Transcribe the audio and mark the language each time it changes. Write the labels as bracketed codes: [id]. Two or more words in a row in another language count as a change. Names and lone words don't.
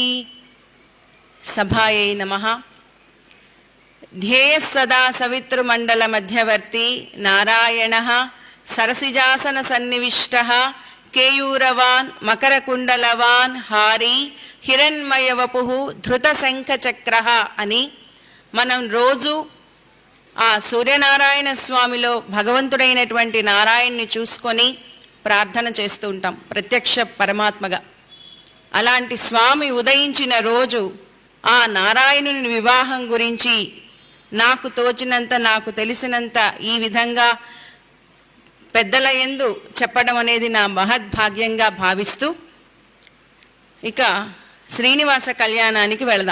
[sa] सभायै नमः। ध्येयः सदा सवितृमण्डल मध्यवर्ती नारायणः सरसिजासन सन्निविष्टः केयूरवान् मकरकुण्डलवान् हारी हिरण्मयवपुः ధృతశంఖచక్రః [te] అని మనం రోజు ఆ సూర్యనారాయణ స్వామిలో భగవంతుడైనటువంటి నారాయణ్ణి చూసుకొని ప్రార్థన చేస్తూ ఉంటాం ప్రత్యక్ష పరమాత్మగా. అలాంటి స్వామి ఉదయించిన రోజు ఆ నారాయణుని వివాహం గురించి నాకు తోచినంత నాకు తెలిసినంత ఈ విధంగా పెద్దల యందు చెప్పడం అనేది నా మహద్భాగ్యంగా భావిస్తూ ఇక శ్రీనివాస కళ్యాణానికి వెళదాం.